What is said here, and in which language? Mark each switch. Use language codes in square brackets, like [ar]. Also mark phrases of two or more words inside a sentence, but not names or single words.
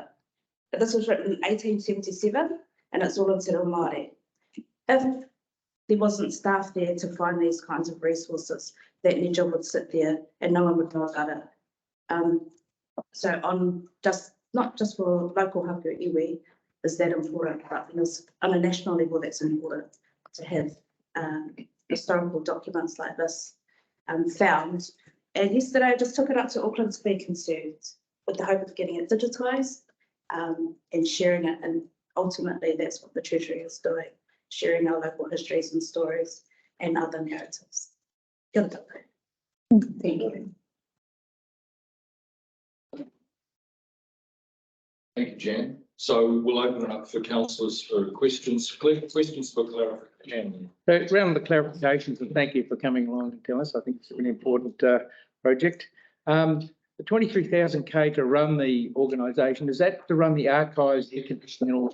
[en] This was written in 1877 and it's all in Te Reo Māori. If there wasn't staff there to find these kinds of resources, that ledger would sit there and no one would know about it. So not just for local [mi] hapu iwi [en] is that important, but on a national level that's important to have historical documents like this found. And yesterday I just took it up to Auckland Speed Concerns with the hope of getting it digitised and sharing it, and ultimately that's what the Treasury is doing, sharing our local histories and stories and other narratives. [mi] Kia ora tātou. [en] Thank you. Thank you, Jan. So we'll open it up for councillors for questions. Questions for clarification. So around the clarifications, and thank you for coming along and tell us. I think it's an important project. The 23,000K to run the organisation, is that to run the archives, air conditioning, and all?